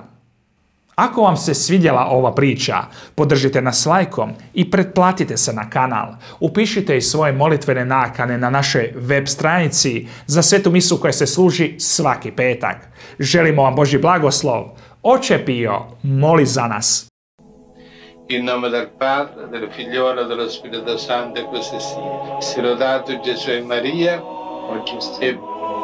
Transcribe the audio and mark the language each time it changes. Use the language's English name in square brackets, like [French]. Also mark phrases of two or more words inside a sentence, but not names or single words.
[Croatian] Ako vam se svidjela ova priča, podržite nas lajkom i pretplatite se na kanal. Upišite i svoje molitvene nakane na našoj web stranici za svetu misu koja se služi svaki petak. Želimo vam Božji blagoslov. Oče Pio, moli za nas. [Italian] In nome del Padre, del Figliolo e dello Spirito Santo, così sia. Sia lodato Gesù e Maria, oggi e sempre.